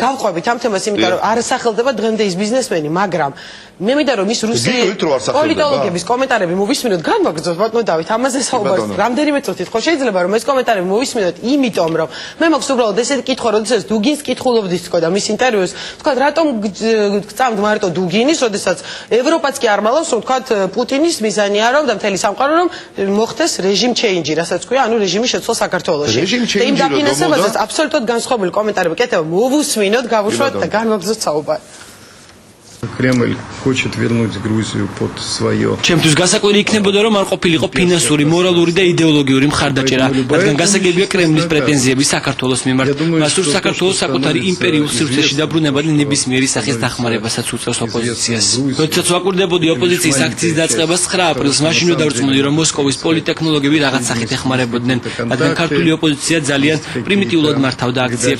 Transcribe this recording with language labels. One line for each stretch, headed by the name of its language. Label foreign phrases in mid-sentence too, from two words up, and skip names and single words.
Georgian: გავყვებით ამ თემას, იმიტომ რომ არ სახელდება დღემდე ის ბიზნესმენი, მაგრამ მე მინდა რომ ის რუსი პოლიტოლოგების კომენტარები მოვისმინოთ, განვაგრძოთ ბატონო დავით, ამაზე საუბარს რამდენიმე წუთით ხო შეიძლება რომ ეს კომენტარები მოვისმინოთ, იმიტომ რომ მე მაქვს უბრალოდ ესეთი კითხვა, როდესაც დუგინს კითხულობდით თქო და მის ინტერვიუს, თქვა რატომ გწამთ მარტო დუგინის, როდესაც ევროპაც კი არ მალავს, რომ თქვა პუტინის მიზანია რომ და მთელი სამყარო რომ მოხდეს
English: regime change,
Georgian: რასაც ქვია, ანუ რეჟიმის შეცვლა საქართველოში. და იმ დაფინანსებაზეც აბსოლუტურად განსხვავებული კომენტარები კეთება, მოვუსმინოთ, გავუშვათ და განვაგრძოთ საუბარი.
Russian: Кремль хочет вернуть Грузию под свое.
Georgian: Ჩემთვის გასაკვირი იქნებოდა რომ არ ყოფილიყო ფინანსური, მორალური და იდეოლოგიური მხარდაჭერა, რადგან გასაგებია კრემლის პრეტენზიები საქართველოს მიმართ. მას სურს საქართველოს საკუთარი იმპერიულ სივრცეში დაბრუნება და ნებისმიერი სახის დახმარებასაც უწევს ოპოზიციას. როდესაც ვაკვირდებოდი ოპოზიციის აქციის დაწყებას 9 აპრილს, მაშინვე დავწმუნდი რომ მოსკოვის პოლიტექნოლოგები რაღაც სახით ეხმარებოდნენ, რადგან ქართული ოპოზიცია ძალიან პრიმიტიულად მართავდა აქციებს.